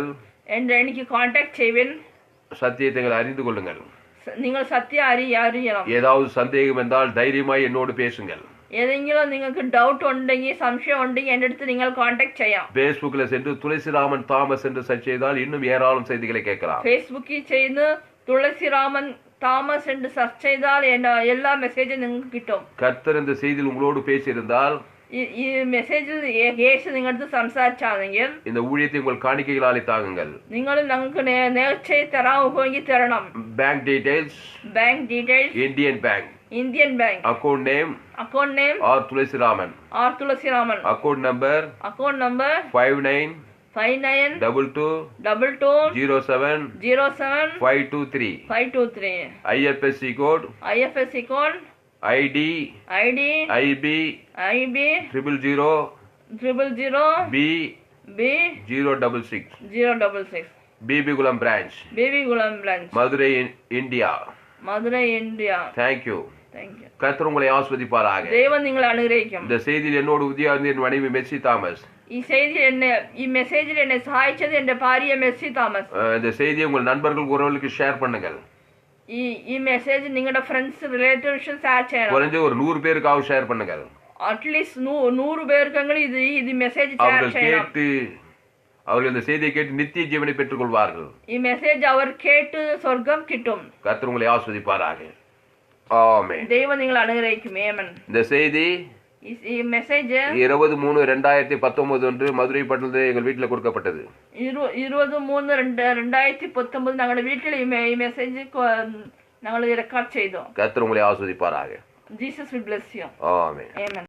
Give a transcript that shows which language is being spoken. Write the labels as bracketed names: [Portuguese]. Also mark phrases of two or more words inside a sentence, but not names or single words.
[Malayalam] എനിക്ക് കോൺടാക്ട് ചെയ്യുവിൻ. [Tamil] சத்தியத்தை அறிந்து கொள்ளுங்கள். [Malayalam] നിങ്ങൾ സത്യം അറിയണം. [Tamil] ஏதாவது சந்தேகம் என்றால் தைரியமாய் என்னோடு பேசுங்கள். [Malayalam] ഏതെങ്കിലും നിങ്ങൾക്ക് ഡൗട്ട് ഉണ്ടെങ്കിൽ സംശയം ഉണ്ടെങ്കിൽ എൻ്റെ അടുത്ത് നിങ്ങൾ കോൺടാക്ട് ചെയ്യാം. [Tamil] ഫേസ്ബുക്കിൽ சென்று துளசிராமன் தாமஸ் என்று சர்ச் செய்தால் இன்னும் ஏராளம் செய்திகளை கேட்கலாம். [Malayalam] ഫേസ്ബുക്കിൽ ചെയ്ത് തുളസിരാമൻ தாமஸ் [Tamil] என்று சர்ச் [Malayalam] ചെയ്താൽ എല്ലാ മെസ്സേജും നിങ്ങൾക്ക് കിട്ടും. [Tamil] கர்த்தர் இந்த செய்தியில் உங்களோடு பேசியிருந்தால் [Malayalam] ഈ മെസ്സേജിൽ യേശു നിങ്ങളടുത്ത് സംസാരിച്ചാണെങ്കിൽ [Tamil] இந்த ஊழியத்தை உங்கள் காணிக்கைகளாலே தாங்குங்கள். [Malayalam] നിങ്ങൾ ഞങ്ങൾക്ക് നേർച്ചയായി തരാമെങ്കിൽ തരണം. [English] bank details Indian Bank Indian Bank. Account name R. Tulasiraman. Account number 59 22 07 523. IFSC code ID IB 000 B 066. BB Gulam branch. Madurai, India. Thank you. [Tamil] கர்த்தர் உங்களை ஆசீர்வதிப்பாராக. தேவன் உங்களை அனுகிரகிக்கும். இந்த செய்தியில் என்னோடு உதவியாக என் மனைவி மெர்சி தாமஸ். [Malayalam] ഈ മെസ്സേജിൽ എന്നെ സഹായിച്ചത് എന്റെ ഭാര്യ മെസ്സി തോമസ്. [Tamil] இந்த செய்தியை உங்கள் நண்பர்கள் உறவுகளுக்கு ஷேர் பண்ணுங்கள். [Malayalam] ഈ മെസ്സേജ് നിങ്ങളുടെ [English] friends relatives share [Malayalam] ചെയ്യണം. [Tamil] குறைஞ்ச ஒரு 100 பேருக்காக ஷேர் பண்ணுங்கள். அட்லீஸ்ட் 100 பேருக்கெങ്കിലും இது மெசேஜ் ஷேர் செய்யணும். அவர்கள் இந்த செய்தியை கேட்டு நித்திய ஜீவனை பெற்றுக் கொள்வார்கள். [Malayalam] ഈ മെസ്സേജ് അവർ കേട്ട് സ്വർഗ്ഗം കിട്ടും. [Tamil] கர்த்தர் உங்களை ஆசீர்வதிப்பாராக. ஆமென். [Malayalam] ദൈവം നിങ്ങളെ അനുഗ്രഹിക്കും. ആമേൻ. [Tamil] இந்த செய்தி [Malayalam] ഈ മെസ്സേജ് [Tamil] 23/2019 அன்று மதுரை பட்டணத்தில் எங்கள் வீட்டில் கொடுக்கப்பட்டது. [Malayalam] 23/2019 ഞങ്ങളുടെ വീട്ടിൽ ഈ മെസ്സേജ് ഞങ്ങൾ റെക്കോർഡ് ചെയ്തു. [Tamil] கர்த்தர் உங்களை ஆசீர்வதிப்பாராக. [English] Jesus will bless you. [Tamil] ஆமென். [English] Amen.